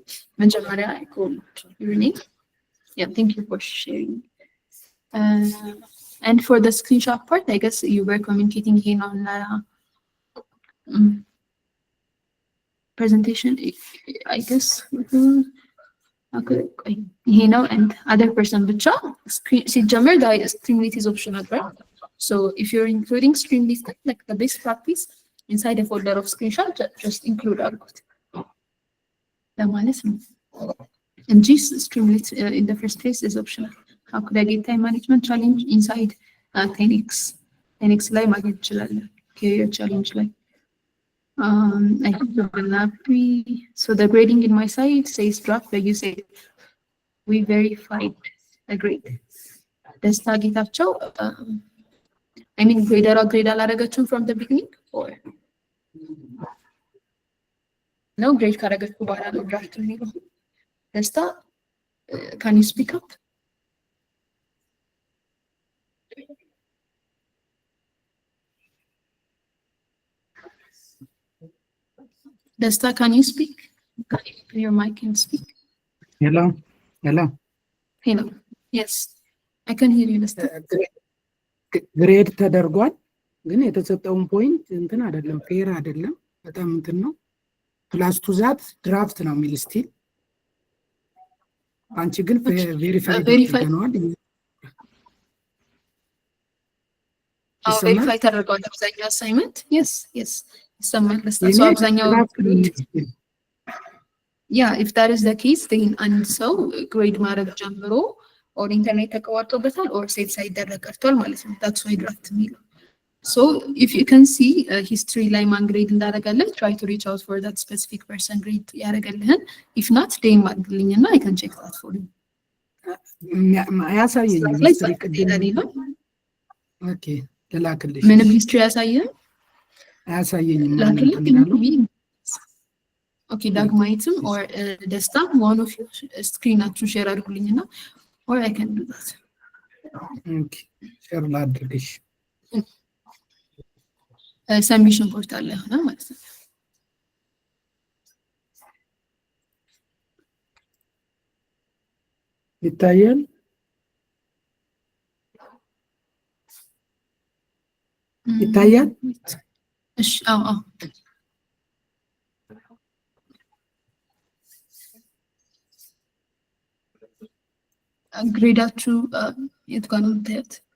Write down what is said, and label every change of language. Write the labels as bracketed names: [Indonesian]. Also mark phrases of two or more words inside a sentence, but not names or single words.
[English] Manjamara, I called your name. Yeah, thank you for sharing. And for the screenshot part, I guess you were communicating here on presentation, I guess. Okay, you know, and other person [Amharic] ብቻ ሲጀመር [English] Streamlit is optional, right? So if you're including Streamlit, like the best practice inside a folder of screenshot, just include [Amharic] አድርጉት ለማለት ነው እንጂ [English] Streamlit in the first place is optional. How could I get time management challenge inside 10x [Amharic] ላይ ማግኘት ይችላል [English] career challenge ላይ. I think so the grading in my site says draft, but you say we verified the grade. ደስታ ጌታቸው, I mean grade አላረገችም from the beginning or no grade [Amharic] ካረገችው በኋላ ነው [English] draft የሚለው. ደስታ, can you speak up? Desta, can you speak? Can you open your mic and speak? Hello. Yes, I can hear you, Desta. [Amharic] ግሬድ ተደርጓል ግን የተሰጠውን ፖይንት እንትን አይደለም ፌር አይደለም በጣም እንትን ነው [English] plus to that draft [Amharic] ነው የሚል ስቲል አንቺ ግን ቬሪፋይ ተደርጓል ቬሪፋይ ተደርጓል አብዛኛው አሳይመንት yes ይሰማል Desta so አብዛኛው [English] yeah if that is the case then [Amharic] አንድ ሰው ግሬድ ማድረግ ጀምሮ or ኢንተርኔት ተቋርጦበታል or ሴት ሳይደረግ ቀርቷል ማለት ነው [English] that's why draft [Amharic] የሚለው. [English] So if you can see history [Amharic] ላይ ማን ግሬድ እንዳደረገልን [English] try to reach out for that specific person grade ያደረገልህን if not DM አድርግልኝና I can check that for you. [Amharic] አያሳየኝም history ቅድም ኦኬ ተላክልሽ ምንም history አያሳየኝም [English] ኦኬ ዳግማይትም or ደስታ one of you [Amharic] ስክሪናችሁን ሼር አድርጉልኝና [English] or I can do that. [Amharic] Okay, ሼር ላድርግሽ [English] submission portal [Amharic] ላይ ሆነ ማለት ነው ይታያል እሺ አዎ ግሬዳችሁ የት ጋር ነው የምታዩት?